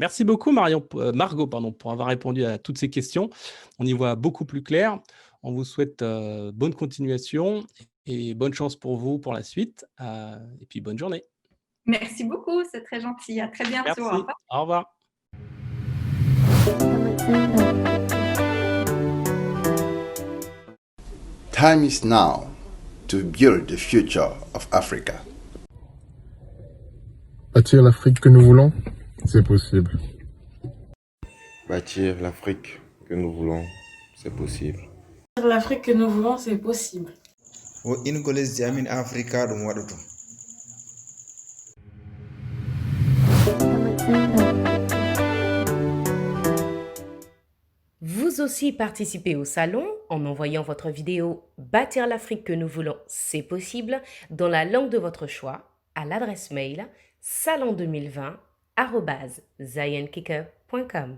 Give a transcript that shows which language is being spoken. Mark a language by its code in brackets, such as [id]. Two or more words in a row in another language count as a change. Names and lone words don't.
[fr] Merci beaucoup, Margot, pour avoir répondu à toutes ces questions. On y voit beaucoup plus clair. On vous souhaite bonne continuation et bonne chance pour vous pour la suite. Et puis, bonne journée. Merci beaucoup, c'est très gentil. À très bientôt. Au Merci. revoir. Au revoir. [en] Time is now to build the future of Africa. [fr] Bâtir l'Afrique que nous voulons, c'est possible. Bâtir l'Afrique que nous voulons, c'est possible. Bâtir l'Afrique que nous voulons, c'est possible. [ff] o ingo lesdi amin africa ɗum waɗoto. [fr] Vous aussi participez au salon en envoyant votre vidéo « Bâtir l'Afrique que nous voulons, c'est possible » dans la langue de votre choix à l'adresse mail salon2020@zayankicker.com.